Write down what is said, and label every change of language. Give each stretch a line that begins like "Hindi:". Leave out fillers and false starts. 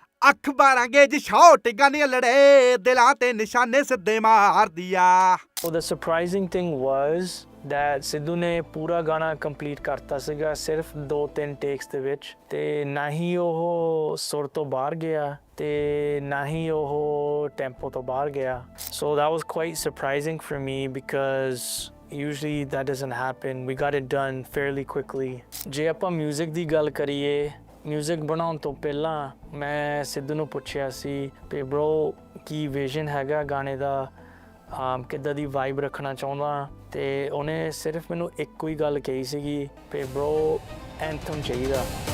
Punjabi: ਅੱਖ ਬਾਰਾਂਗੇ ਜੀ ਸ਼ਾਟ ਗਾਣੇ ਲੜੇ ਦਿਲਾਂ ਤੇ ਨਿਸ਼ਾਨੇ ਸਿੱਧੇ ਮਾਰ ਦਿਆ।
English: So the surprising thing was that
Punjabi: Sidhu ਨੇ ਪੂਰਾ ਗਾਣਾ ਕੰਪਲੀਟ ਕਰਤਾ ਸੀਗਾ ਸਿਰਫ 2-3 ਟੇਕਸ ਦੇ ਵਿੱਚ। ਤੇ ਨਾ ਹੀ ਉਹ ਸੁਰ ਤੋਂ ਬਾਹਰ ਗਿਆ ਤੇ ਨਾ ਹੀ ਉਹ ਟੈਂਪੋ ਤੋਂ ਬਾਹਰ ਗਿਆ।
English: So that was quite surprising for me because usually that doesn't happen. We got it done fairly quickly.
Punjabi: ਜੇ ਆਪਾਂ ਮਿਊਜ਼ਿਕ ਦੀ ਗੱਲ ਕਰੀਏ, ਮਿਊਜ਼ਿਕ ਬਣਾਉਣ ਤੋਂ ਪਹਿਲਾਂ ਮੈਂ ਸਿੱਧੂ ਨੂੰ ਪੁੱਛਿਆ ਸੀ ਕਿ ਬ్రో ਕੀ ਵਿਜ਼ਨ ਹੈਗਾ ਗਾਣੇ ਦਾ, ਕਿੱਦਾਂ ਦੀ ਵਾਈਬ ਰੱਖਣਾ ਚਾਹੁੰਦਾ। ਤੇ ਉਹਨੇ ਸਿਰਫ ਮੈਨੂੰ ਇੱਕੋ ਹੀ ਗੱਲ ਕਹੀ ਸੀਗੀ ਕਿ ਬ్రో ਐਂਥਮ ਚਾਹੀਦਾ।